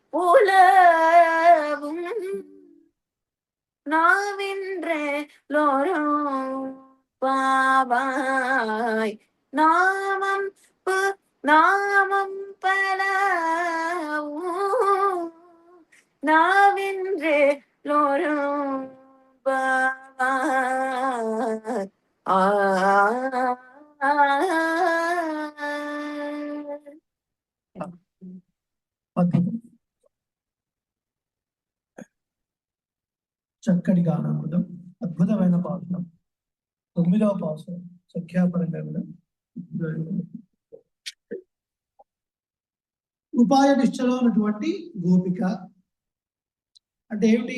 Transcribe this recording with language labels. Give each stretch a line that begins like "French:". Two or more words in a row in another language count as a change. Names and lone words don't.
Tamil: உலவும் நாவென்றே லோரும் பாவாய் நாமம் நாமம் பலவும் நாவென்றே லோரும் பாவாய்
Telugu: అద్భుతం. చక్కటి గానామృతం, అద్భుతమైన పాఠం. 9వ పాఠం సంఖ్యాపరంగా కూడా ఉపాయ నిష్ఠలో ఉన్నటువంటి గోపిక అంటే ఏమిటి?